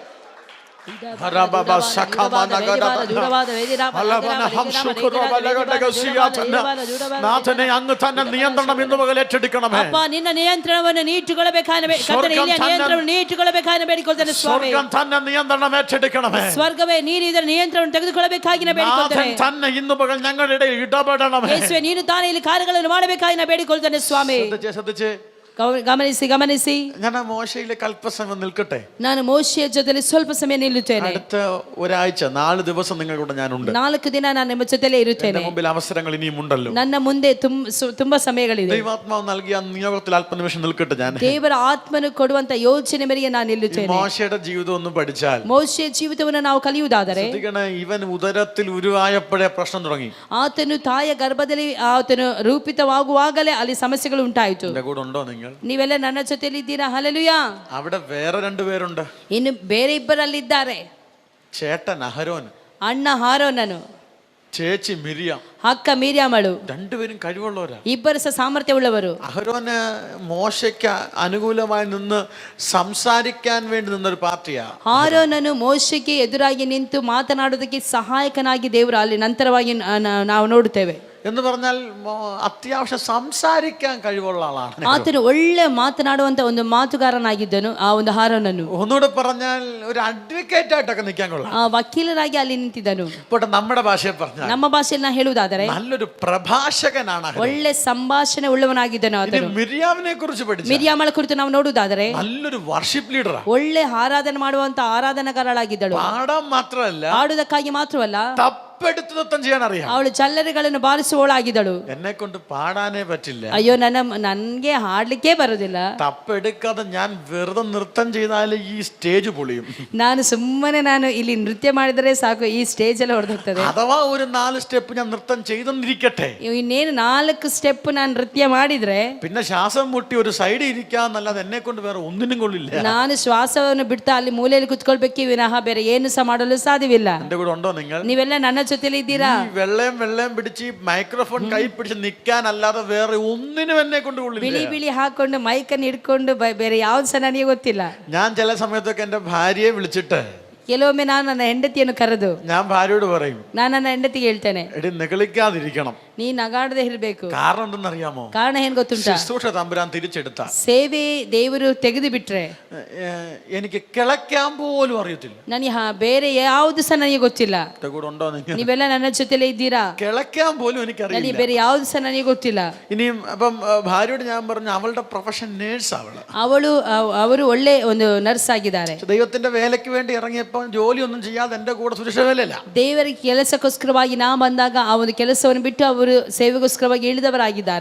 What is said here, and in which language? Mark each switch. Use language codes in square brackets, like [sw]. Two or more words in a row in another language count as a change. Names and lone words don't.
[ml] നാഥനെ അങ്ങ് തന്നെ നിയന്ത്രണം ഇന്ന് പകൽ ഏറ്റെടുക്കണമേ. [kn] ಅಪ್ಪ, ನಿನ್ನ ನಿಯಂತ್ರಣವನ್ನು ನೀಟ್ಟುಕೊಳ್ಳಬೇಕಾದ ಬೇಡಿಕೊಳ್ತೇನೆ ಸ್ವಾಮಿ. [ml] സ്വർഗ്ഗം തന്നെ നിയന്ത്രണം ഏറ്റെടുക്കണമേ. [kn] ಸ್ವರ್ಗವೇ ನೀನು ಇದರ ನಿಯಂತ್ರಣವನ್ನು ತೆಗೆದುಕೊಳ್ಳಬೇಕಾಗಿ ಬೇಡಿಕೊಳ್ತೇನೆ. [ml] നാഥൻ തന്നെ ഇന്ന് പകൽ ഞങ്ങളുടെ ഇടയിൽ ഇടപെടണമേ. [kn] ಯೇಸುವೆ, ನೀನು ತಾನೇ ಇಲ್ಲಿ ಕಾರ್ಯಗಳನ್ನು ಮಾಡಬೇಕಾಗಿ ಬೇಡಿಕೊಳ್ತೇನೆ ಸ್ವಾಮಿ. [ml] ശ്രദ്ധിച്ച് [kn] ಗಮನಿಸಿ. [ml] ഞാൻ മോശയിലെ കൽപ്പസമയം നിൽക്കട്ടെ. [kn] ನಾನು ಮೋಶೆಯ ಜೊತೆಯಲ್ಲಿ ಸ್ವಲ್ಪ ಸಮಯ ನಿಲ್ಲುತ್ತೇನೆ. [ml] അടുത്ത ഒരാഴ്ച 4 ദിവസം നിങ്ങളുടെ ഞാനുണ്ട്. [kn] 4 ದಿನ ನಾನು ನಿಮ್ಮ ಜೊತೆಲೇ ಇರುತ್ತೇನೆ. [ml] എന്റെ മുമ്പിൽ അവസരങ്ങൾ ഇനിയും ഉണ്ടല്ലോ. [kn] ನನ್ನ ಮುಂದೆ ತುಂಬಾ ಸಮಯಗಳಿದೆ. [ml] ദൈവാത്മാവ് നൽകിയ നിയോഗത്തിൽ അല്പനിമിഷം നിൽക്കട്ടെ. ഞാൻ [kn] ದೇವರ ಆತ್ಮನು ಕೊಡುವಂತ ಯೋಚನೆ ಮೇರೆಗೆ ನಾನು ನಿಲ್ಲುತ್ತೇನೆ. [ml] മോശയുടെ ജീവിതം ഒന്ന് പഠിച്ചാൽ, [kn] ಮೋಶೆಯ ಜೀವಿತವನ್ನು ನಾವು ಕಲಿಯುವುದಾದರೆ, [ml] ഇവൻ ഉദരത്തിൽ ഉരുവായപ്പോഴേ പ്രശ്നം തുടങ്ങി. [kn] ಆತನು ತಾಯ ಗರ್ಭದಲ್ಲಿ ಆತನು ರೂಪಿತವಾಗುವಾಗಲೇ ಅಲ್ಲಿ ಸಮಸ್ಯೆಗಳು ಉಂಟಾಯಿತು. [ml] എന്റെ കൂടെ ഉണ്ടോ നിങ്ങൾ? [kn] ನೀವೆಲ್ಲ ನನ್ನ ಜೊತೆಯಲ್ಲಿ ಇದ್ದೀರಾ? ಹಲ್ಲೆಲೂಯಾ. [ml] അവിടെ വേറെ 2 പേരുണ്ട്. [kn] ಇನ್ನು ಬೇರೆ ಇಬ್ಬರಲ್ಲಿದ್ದಾರೆ. [ml] ചേട്ടൻ അഹരോൻ, [kn] ಅಣ್ಣ ಹಾರೋನನು, [ml] ചേച്ചി മിരിയാം. [kn] ಅಕ್ಕ ಮೀರ್ಯಾಮಳು. [ml] 2 പേരും കഴിവുള്ളവരാ. [kn] ಇಬ್ಬರು ಸಹ ಸಾಮರ್ಥ್ಯವುಳ್ಳವರು. [ml] അഹരോന് മോശയ്ക്ക് അനുകൂലമായി നിന്ന് സംസാരിക്കാൻ വേണ്ടി നിന്നൊരു പാർട്ടിയാ. [kn] ಆರೋನನು ಮೋಶೆಗೆ ಎದುರಾಗಿ ನಿಂತು ಮಾತನಾಡುವುದಕ್ಕೆ ಸಹಾಯಕನಾಗಿ ದೇವರು ಅಲ್ಲಿ ನಂತರವಾಗಿ ನಾವು ನೋಡುತ್ತೇವೆ. [ml] എന്ന് പറഞ്ഞാൽ അത്യാവശ്യം സംസാരിക്കാൻ കഴിവുള്ള ആളാണ്. [kn] ಆತನು ಒಳ್ಳೆ ಮಾತನಾಡುವಂತ ಒಂದು ಮಾತುಗಾರನಾಗಿದ್ದನು ಆ ಒಂದು ಹಾರೋನನು. [ml] ഒന്നുകൂടെ പറഞ്ഞാൽ ഒരു അഡ്വക്കേറ്റ് ആയിട്ടൊക്കെ നിൽക്കാൻ കൊള്ളാം. [kn] ವಕೀಲರಾಗಿ ಅಲ್ಲಿ ನಿಂತಿದ್ದನು. [ml] ഇപ്പോൾ നമ്മുടെ ഭാഷയിൽ പറഞ്ഞാൽ, [kn] ನಮ್ಮ ಭಾಷೆಯಲ್ಲಿ ನಾ ಹೇಳುವುದಾದರೆ [ml] നല്ലൊരു പ്രഭാഷകനാണ്. [kn] ಒಳ್ಳೆ ಸಂಭಾಷಣೆ ಉಳ್ಳವನಾಗಿದ್ದನು ಆತನು. [ml] മിരിയാമിനെ കുറിച്ച് പഠിച്ചു. [kn] ಮಿರ್ಯಾಮಳ ಕುರಿತು ನಾವು ನೋಡುವುದಾದರೆ [ml] നല്ലൊരു [en] worship leader. [kn] ಒಳ್ಳೆ ಆರಾಧನೆ ಮಾಡುವಂತ ಆರಾಧನಾಕಾರಳಾಗಿದ್ದಳು. [ml] പാടാൻ മാത്രമല്ല, [kn] ಆಡುವುದಕ್ಕಾಗಿ ಮಾತ್ರವಲ್ಲ, [ml] തപ്പെടുത്ത് നൃത്തം ചെയ്യാൻ അറിയാം. [kn] ಅವಳು ಚಲ್ಲರಿಗಳನ್ನು ಬಾರಿಸುವವಳಾಗಿದ್ದಳು. [ml] എന്നെ കൊണ്ട് പാടാനേ പറ്റില്ല. [kn] ಅಯ್ಯೋ, ನನ್ಗೆ ಹಾಡ್ಲಿಕ್ಕೆ ಬರುದಿಲ್ಲ. [ml] തപ്പെടുക്കാതെ ഞാൻ വെറുതെ നൃത്തം ചെയ്താൽ ഈ സ്റ്റേജ് പൊളിയും. [kn] ನಾನು ಇಲ್ಲಿ ನೃತ್ಯ ಮಾಡಿದರೆ ಸಾಕು, ಈ ಸ್ಟೇಜ್ ಎಲ್ಲ ಹೊಡೆದೋಗ್ತದೆ. [ml] അഥവാ ഒരു 4 സ്റ്റെപ്പ് ഞാൻ നൃത്തം ചെയ്തെന്നിരിക്കട്ടെ, [kn] ಇನ್ನೇನು 4 ಸ್ಟೆಪ್ ನಾನು ನೃತ್ಯ ಮಾಡಿದ್ರೆ [ml] പിന്നെ ശ്വാസം മുട്ടി ഒരു സൈഡിൽ ഇരിക്കാന്നല്ലാതെ എന്നെ കൊണ്ട് വേറെ ഒന്നിനും കൊള്ളില്ല. [kn] ನಾನು ಶ್ವಾಸವನ್ನು ಬಿಡ್ತಾ ಅಲ್ಲಿ ಮೂಲೆಯಲ್ಲಿ ಕುತ್ಕೊಳ್ಬೇಕೇ ವಿನಃ ಬೇರೆ ಏನು ಸಹ ಮಾಡಲು ಸಾಧ್ಯವಿಲ್ಲ. [ml] എന്റെ കൂടെ ഉണ്ടോ നിങ്ങൾ? [kn] ನೀವೆಲ್ಲ ನನ್ನ ಜೊತೆಲಿ ಇದ್ದೀರಾ? [ml] വെള്ളം പിടിച്ച് മൈക്രോഫോൺ കൈ പിടിച്ച് നിൽക്കാൻ അല്ലാതെ വേറെ ഒന്നിനും എന്നെ കൊണ്ട് കൊള്ളില്ല. [kn] ಬಿಳಿ ಹಾಕೊಂಡು ಮೈಕನ್ನು ಹಿಡ್ಕೊಂಡು ಬೇರೆ ಯಾವ್ದು ಸಹ ನನಗೆ ಗೊತ್ತಿಲ್ಲ. [ml] ഞാൻ ചില സമയത്തൊക്കെ എന്റെ ഭാര്യയെ വിളിച്ചിട്ട് [kn] ಕೆಲವೊಮ್ಮೆ ನಾನು ನನ್ನ ಹೆಂಡತಿಯನ್ನು ಕರೆದು [ml] ഞാൻ ഭാര്യയോട് പറയും, [kn] ನಾನು ನನ್ನ ಹೆಂಡತಿಗೆ ಹೇಳ್ತೇನೆ, [ml] എടി നിഗളിക്കാതിരിക്കണം. [kn] ನೀ ನಗಾಡದೆ ಇರಬೇಕು. [ml] കാരണം എന്തെന്നറിയാമോ? [kn] ಕಾರಣ ಏನ್ ಗೊತ್ತುಂಟಾ? [ml] ശുശ്രൂഷ തമ്പുരാൻ തിരിച്ചെടുത്ത [kn] ಸೇವೆ ದೇವರು ತೆಗೆದು ಬಿಟ್ರೆ [ml] എനിക്ക് കിളയ്ക്കാൻ പോലും അറിയത്തില്ല. [kn] ನನಗೆ ಬೇರೆ ಯಾವುದು ಸಹ ನನಗೆ ಗೊತ್ತಿಲ್ಲ. [ml] കൂടെ ഉണ്ടോ നിങ്ങൾ? [kn] ನೀವೆಲ್ಲ ನನ್ನ ಜೊತೆಲೇ ಇದ್ದೀರಾ? [ml] കിളയ്ക്കാൻ പോലും [kn] ನನಗೆ [ml] എനിക്കറിയില്ല. [kn] ಬೇರೆ ಯಾವುದು ಸಹ ನನಗೆ ಗೊತ್ತಿಲ್ಲ. [ml] ഇനിയും അപ്പം ഭാര്യയോട് ഞാൻ പറഞ്ഞു, അവളുടെ [en] profession nurse [kn] ಅವರು ಒಳ್ಳೆ ಒಂದು ನರ್ಸ್ ಆಗಿದ್ದಾರೆ. [ml] ദൈവത്തിന്റെ വേലയ്ക്ക് വേണ്ടി ഇറങ്ങിയപ്പോൾ ജോലിയൊന്നും ചെയ്യാതെ എന്റെ കൂടെ സുരക്ഷ വേലയല്ല. [kn] ದೇವರಿಗೆ ಕೆಲಸಕ್ಕೋಸ್ಕರವಾಗಿ ನಾ ಬಂದಾಗ ಆ ಒಂದು ಕೆಲಸವನ್ನು ಬಿಟ್ಟು ಅವರು ಸೇವೆಗೋಸ್ಕರವಾಗಿ ಇಳಿದವರಾಗಿದ್ದಾರೆ.